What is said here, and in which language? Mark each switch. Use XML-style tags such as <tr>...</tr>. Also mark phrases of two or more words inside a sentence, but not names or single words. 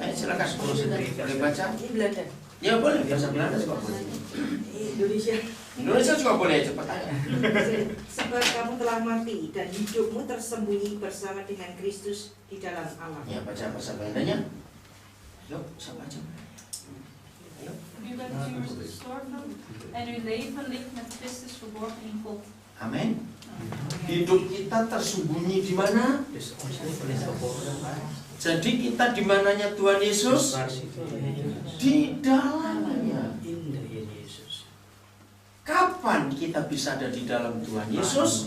<id>Ayo silakan Kolose 3 boleh baca? Ya boleh, bahasa Belanda juga boleh. Indonesia juga boleh, cepat aja. Sebab kamu telah mati dan hidupmu tersembunyi bersama dengan Kristus di dalam Allah. Ya, baca bahasa Belandanya. Yuk, sama aja. Yuk.</id> <nl>U bent immers gestorven en uw leven ligt met Christus verborgen in God.</nl> <id>Amin. Hidup kita tersembunyi di mana? Jadi kita di mananya Tuhan Yesus? Di dalamnya. Kapan kita bisa ada di dalam Tuhan Yesus?</id>